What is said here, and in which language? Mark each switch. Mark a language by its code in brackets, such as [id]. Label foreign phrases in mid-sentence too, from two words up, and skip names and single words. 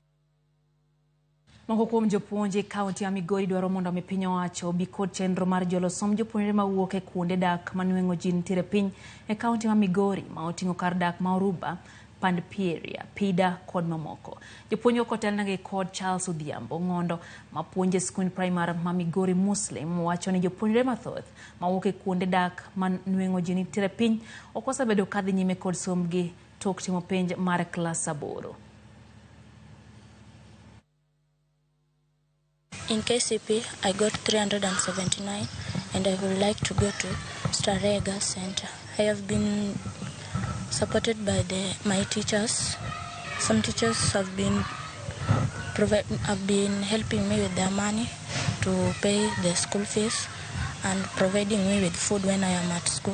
[luo] Moko kuom jopuonje kaunti ya Migori dwaro mondo omi piny owacho obi kod chenro mar jolo som jopuonjre mawuok e kuonde dak manueng'o ji nitiere piny e kaunti ma Migori ma oting'o kar dak ma Oruba, Pandpieria, Pida kod mamoko. Jopuonj ok otelnegi kod Charles Odhiambo Ng'ondo mapuonjo e skund primar ma Migori Muslim wacho ni jopuonjre mathoth mawuok e kuonde dak manueng'o ji nitiere piny ok osebedo kadhi nyime kod somgi tok timo penj mar klas 8. [en] In KCP, I got 379 and I would like to go to Starega Center. I have been supported by my teachers. Some teachers have been helping me with their money to pay the school fees and providing me with food when I am at school.